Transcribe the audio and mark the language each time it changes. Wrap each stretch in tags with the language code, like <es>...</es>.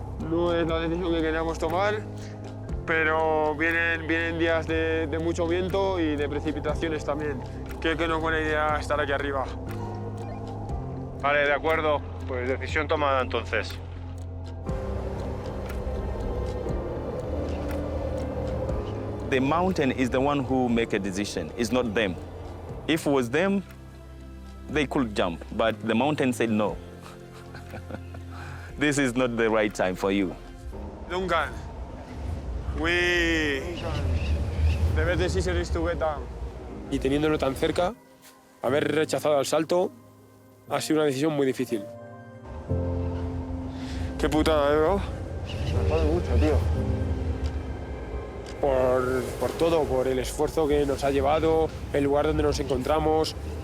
<es>No es la decisión que queríamos tomar, pero vienen días de mucho viento y de precipitaciones también. Creo que no es buena idea estar aquí arriba. Vale, de acuerdo. Pues decisión tomada entonces.</es> <en>The mountain is the one who make a decision. It's not them. If it was them, they could jump, but the mountain said no. This is not the right time for you. Duncan, the best decision is to get down.</en> <es>Y teniéndolo tan cerca, haber rechazado el salto ha sido una decisión muy difícil. Qué putada, bro? Me jode mucho, tío. Por todo, por el esfuerzo que nos ha llevado, el lugar donde nos encontramos.</es>